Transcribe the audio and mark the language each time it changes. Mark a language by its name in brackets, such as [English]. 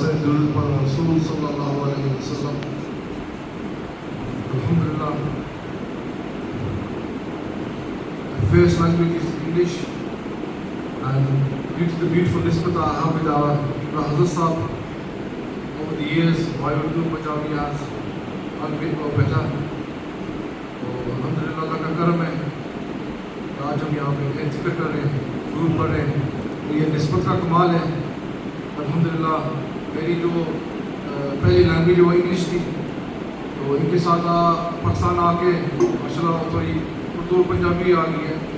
[Urdu] درود پر رسول صلی اللہ علیہ وسلم. [English] Alhamdulillah, the first language is English, and due to the beautiful nisbat I have with our Hazrat Sahab over the years, my Urdu Punjabi has gotten a bit more better. So Alhamdulillah, [Urdu] Allah ka karam hai. آج ہم یہاں پہ ذکر کر رہے ہیں درود پڑھ رہے ہیں تو یہ نسبت کا کمال ہے. الحمدللہ میری جو پہلی لینگویج وہ انگلش تھی تو ان کے ساتھ پاکستان آ کے ماشاءاللہ تھوڑی اردو پنجابی آ گئی ہے.